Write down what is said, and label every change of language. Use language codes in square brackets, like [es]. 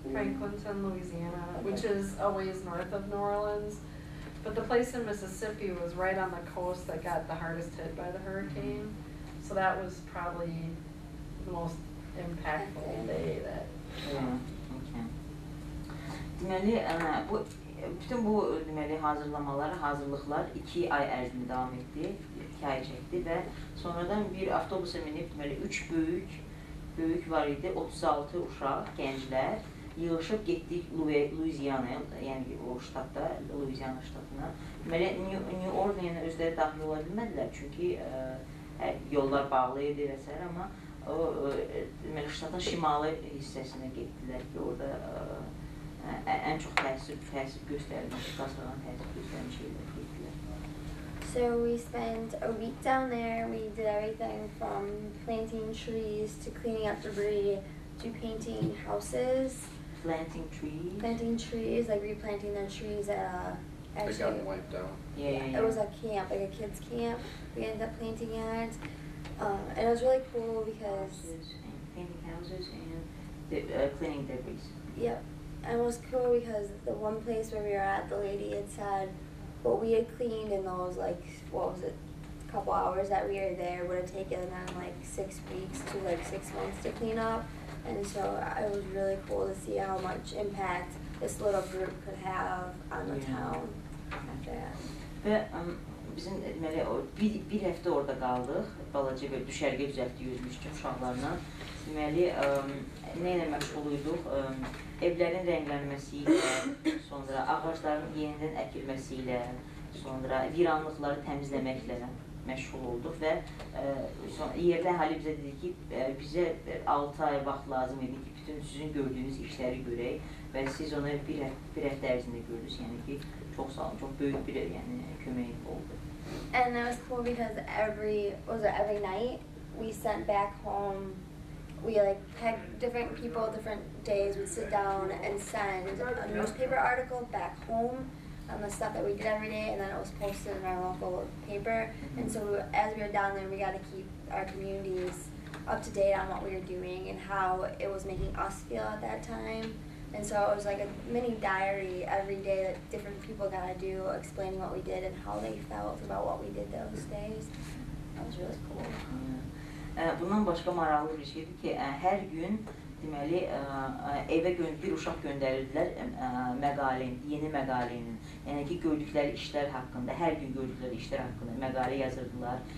[en] Franklinton, Louisiana, which is a ways north of New Orleans. But the place in Mississippi was right on the coast that got the hardest hit by the hurricane. So that was probably the most impactful day that. Okay. [az] Deməli, bütün bu deməli hazırlıqlar 2 ay ərzində davam etdi, 2 ay çəkdi və sonradan bir avtobusa minib deməli 3 böyük var idi, 36 uşaq, gənclər yığışıb getdik Louisiana'ya, yəni o ştatda, Louisiana ştatına. Deməli, New Orleans'a özləri daxil ola bilmədilər, çünki yollar bağlı idi və s. Amma deməli, ştatın şimali hissəsinə getdilər ki, orada ən çox təsir göstərilmiş, qasırğanın təsir göstərmiş şeylər getdilər. [en] So we spent a week down there. We did everything from planting trees to cleaning up debris do painting houses, Planting trees, like replanting their trees at They got them wiped out. Yeah. it was a camp, like a kids camp. We ended up planting it, and it was really cool because Painting houses and cleaning debris. yep, and it was cool because the one place where we were at, the lady had said what we had cleaned in those like couple hours that we were there would have taken them like 6 weeks to like 6 months to clean up, and so it was really cool to see how much impact this little group could have on the town after that. [az] Və bizim deməli bir həftə orada qaldıq. Balaca bir düşərgə düzəltdik özümüzün uşaqlarla. Deməli nə ilə məşğul idik? Evlərin rənglənməsi ilə, sonra ağacların yenidən əkilməsi ilə, sonra viranlıqları təmizləməklə məşğul olduq və yerdə əhali bizə dedi ki, bizə 6 ay vaxt lazım idi ki, bütün sizin gördüyünüz işləri görək və siz onu bir həftə ərzində gördünüz, yəni ki, çox sağ olun, çox böyük bir kömək oldu. [en] And it was cool because every night we sent back home, we like had different people, different days, we'd sit down and send a newspaper article back home on the stuff that we did every day, and then it was posted in our local paper. And so as we were down there, we got to keep our communities up to date on what we were doing and how it was making us feel at that time. And so it was like a mini diary every day that different people got to do, explaining what we did and how they felt about what we did those days. That was really cool. [az] Bundan başqa maraqlı bir şeydir ki, hər gün deməli evə bir uşaq göndərirdilər yeni məqalənin, yəni ki, gördükləri işlər haqqında, hər gün gördükləri işlər haqqında məqalə yazırdılar.